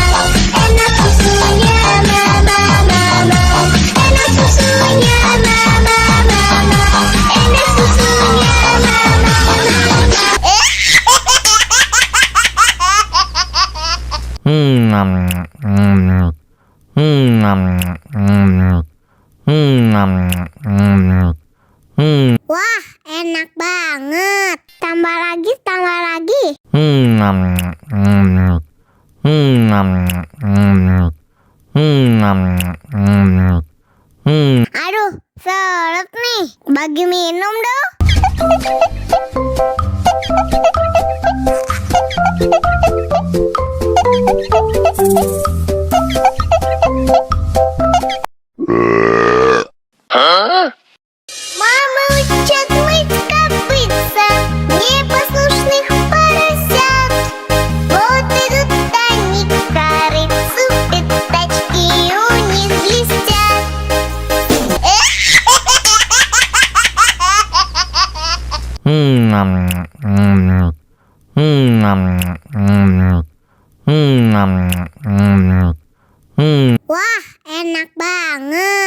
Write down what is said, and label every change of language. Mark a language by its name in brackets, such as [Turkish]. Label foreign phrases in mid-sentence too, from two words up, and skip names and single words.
[Indonesian] enak susunya mama mama, enak susunya mama mama, enak susunya mama Wah, enak banget. Tambah lagi, tambah lagi. Aduh, seret nih. Bagi minum dong. [Russian] Мама учат мыть копытца непослушных поросят. Вот идут они к корыцу, пятачки у них блестят. [Indonesian] Wah, enak banget.